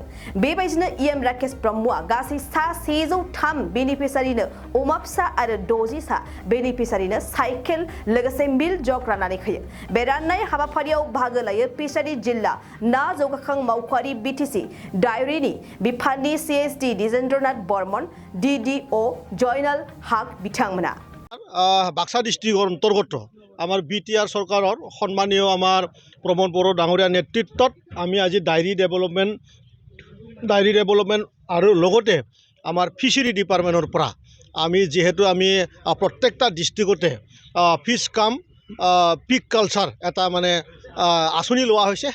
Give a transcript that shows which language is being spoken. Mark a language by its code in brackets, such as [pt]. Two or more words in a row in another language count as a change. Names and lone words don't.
[brx] बेबायदिनो EM राकेश ब्रह्मआ गासै 103 बेनिफिसारिनो अमा फिसा आरो 60 बेनिफिसारिनो साइकेल लोगोसे मिल जग राननानै होयो। बे राननाय हाबाफारियाव बाहागो लायो फिसारि जिल्ला ना जौगाखां मावख'आरि BTC डायरीनि बिफाननि CSD दिजेन्द्रनाथ बर्मन DDO जयनाल हक बिथांमोना। [as] বাক্সা ডিস্ট্রিক্টৰ অন্তৰ্গত আমাৰ বিটিআৰ চৰকাৰৰ সন্মানীয় আমাৰ প্ৰমোদ বড়ো ডাঙৰীয়া নেতৃত্বত আমি আজি [en] dairy development [as] আৰু লগতে আমাৰ ফিচাৰী ডিপাৰ্টমেণ্টৰ পৰা আমি যিহেতু আমি প্ৰত্যেকটা ডিষ্ট্ৰিক্টতে [en] fish cum pig culture [as] এটা মানে আঁচনি লোৱা হৈছে।